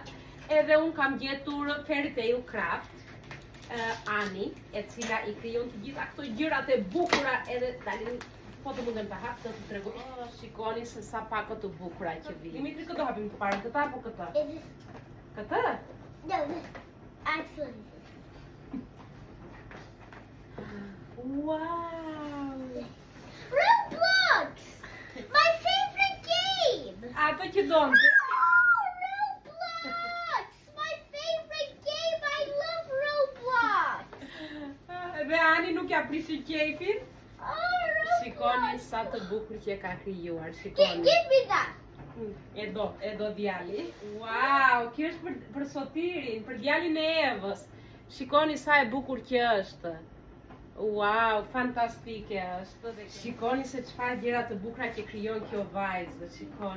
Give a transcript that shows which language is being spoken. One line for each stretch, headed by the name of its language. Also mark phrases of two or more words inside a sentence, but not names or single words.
Albanian: Edhe unë kam gjetur Fairy Tale Craft, Ani, e cila i krijon të gjitha këto gjërat e bukura, edhe tani po të mundem të hap të tregoj. Shikoni se sa pak të bukura që vijnë. Dimitri, këtë hapim të parë, këtë apo këtë? Këtë?
English: No, actually. Wow! Roblox! My favorite game!
Albanian: Ato që donte.
English: Roblox! My favorite game! I love Roblox!
Albanian: Dhe Ani nuk ja prishi kejfin. Roblox! Shikoni sa të bukur që e ka krijuar, shikoni.
English: Give me that!
Albanian: E do djali. Wow, kjo është për Sotirin, për djalin e Evës. Shikoni sa e bukur që është. Wow, fantastike është. Shikoni se çfarë gjëra të bukura që krijon kjo vajzë, shikoni.